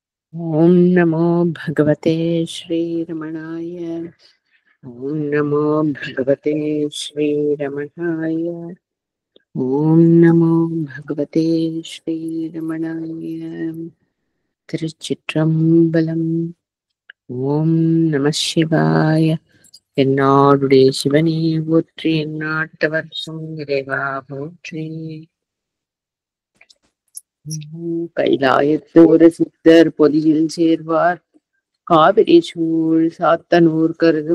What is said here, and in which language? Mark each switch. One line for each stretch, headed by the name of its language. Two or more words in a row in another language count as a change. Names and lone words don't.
Sanskrit: ॐ नमो भगवते श्रीरमणाय। ॐ नमो भगवते श्रीरमणाय। ॐ नमो भगवते श्रीरमणाय।
Tamil: திருச்சிற்றம்பலம். ஓம் நம சிவாய. என்னாடுடைய சிவனே போற்றி, எந்நாட்டவர்க்கும் இறைவா போற்றி. கைலாயத்து ஒரு சித்தர் பொதியில் சேர்வார், காவிரி சூழ் சாத்தனூர் கருது